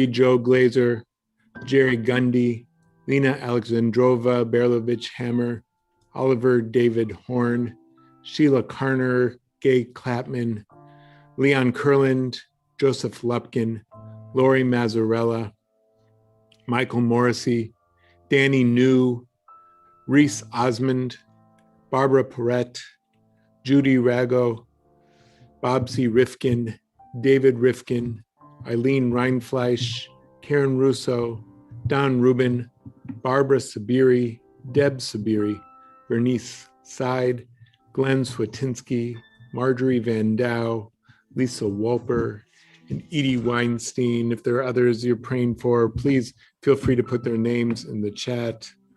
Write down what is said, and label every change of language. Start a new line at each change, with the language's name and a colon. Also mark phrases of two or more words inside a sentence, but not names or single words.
English: Jo Glazer, Jerry Gundy, Lena Alexandrova, Berlovich Hammer, Oliver David Horn, Sheila Karner, Gay Clapman, Leon Kurland, Joseph Lupkin, Lori Mazzarella, Michael Morrissey, Danny New, Reese Osmond, Barbara Perrette, Judy Rago, Bob C. Rifkin, David Rifkin, Eileen Reinfleisch, Karen Russo, Don Rubin, Barbara Sabiri, Deb Sabiri, Bernice Seid, Glenn Swatinsky, Marjorie Van Dow, Lisa Wolper, and Edie Weinstein. If there are others you're praying for, please feel free to put their names in the chat.